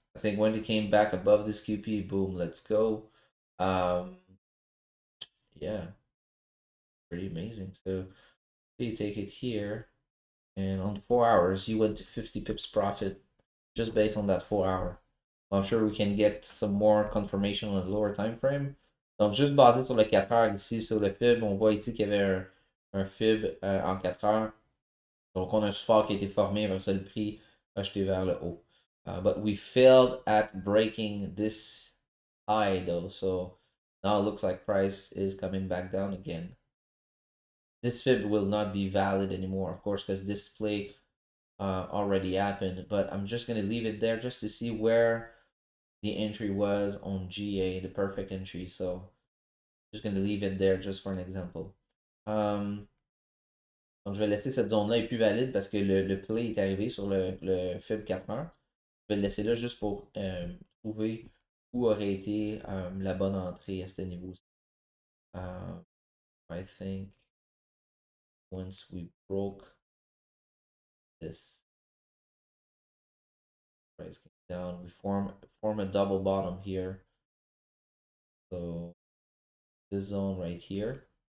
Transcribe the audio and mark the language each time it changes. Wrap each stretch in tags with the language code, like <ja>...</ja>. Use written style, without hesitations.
<en>I think when it came back above this QP, boom, let's go. Um, yeah, pretty amazing. So see, take it here, and on 4 hours, you went to 50 pips profit just based on that 4 hour. I'm sure we can get some more confirmation on the lower time frame.</en> <fr>Donc, juste basé sur le 4 heures ici, sur le fib, on voit ici qu'il y avait un fib en 4 heures. Donc, on a un support qui a été formé, avec ça, le prix a jeté vers le haut.</fr> <en>But we failed at breaking this high, though. So, now it looks like price is coming back down again. This fib will not be valid anymore, of course, because this play already happened. But I'm just going to leave it there just to see where the entry was on GA, the perfect entry. So just going to leave it there just for an example.</en> <fr>Donc je vais laisser cette zone-là est plus valide parce que le play est arrivé sur le fib 4 heures. Je vais le laisser là juste pour trouver où aurait été la bonne entrée à ce niveau-ci.</fr> <en>I think once we broke this price came down, we form a double bottom here. So this zone right here. So</en>